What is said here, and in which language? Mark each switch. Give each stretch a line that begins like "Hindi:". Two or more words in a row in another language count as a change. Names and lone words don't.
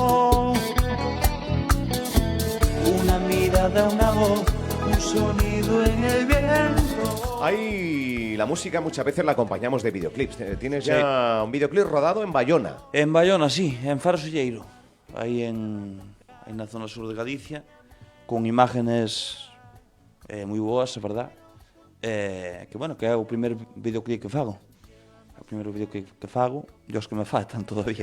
Spanish: una mirada, una voz, un sonido en el viento. Ahí la música muchas veces la acompañamos de videoclips. Tienes ya un videoclip rodado en Bayona.
Galician: En Bayona, sí, en Faro Solleiro, aí na zona sur de Galicia,
Spanish: con imágenes
Galician: moi boas, é verdad. Que bueno, que é o primeiro videoclip que fago. O primeiro videoclip que fago, e os que me faltan todavía.